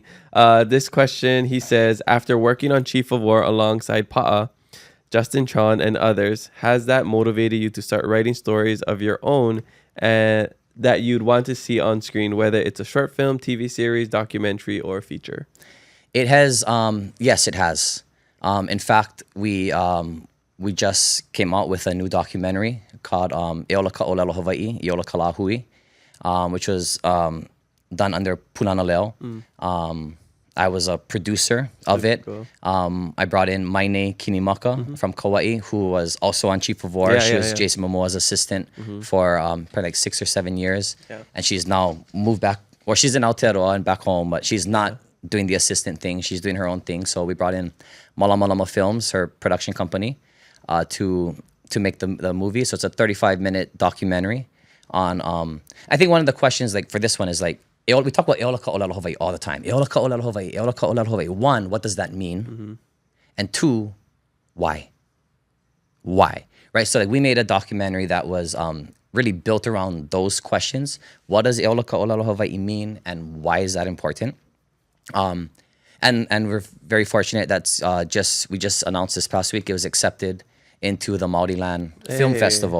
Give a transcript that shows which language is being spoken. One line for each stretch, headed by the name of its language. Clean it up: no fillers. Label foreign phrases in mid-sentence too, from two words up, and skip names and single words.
English: This question, he says, after working on Chief of War alongside Pa'a, Justin Tron, and others, has that motivated you to start writing stories of your own that you'd want to see on screen, whether it's a short film, TV series, documentary, or feature? It has. Yes, it has. In fact, we just came out with a new documentary called ʻŌlelo Hawaiʻi, ʻŌlelo lāhui, which was done under Pūnana Leo. I was a producer of it. Cool. I brought in Maine Kinimaka from Kauai, who was also on Chief of War. She was Jason Momoa's assistant for probably like 6 or 7 years. Yeah. And she's now moved back, or she's in Aotearoa and back home, but she's not doing the assistant thing. She's doing her own thing. So we brought in Malama Films, her production company, to make the movie. So it's a 35-minute documentary on, I think one of the questions like for this one is like, we talk about ʻŌlelo Hawaiʻi all the time. ʻŌlelo Hawaiʻi, ʻŌlelo Hawaiʻi. One, what does that mean? And two, why? Why? Right? So like we made a documentary that was really built around those questions. What does ʻŌlelo Hawaiʻi mean, and why is that important? And we're very fortunate that's we just announced this past week it was accepted into the Māoriland Film Festival.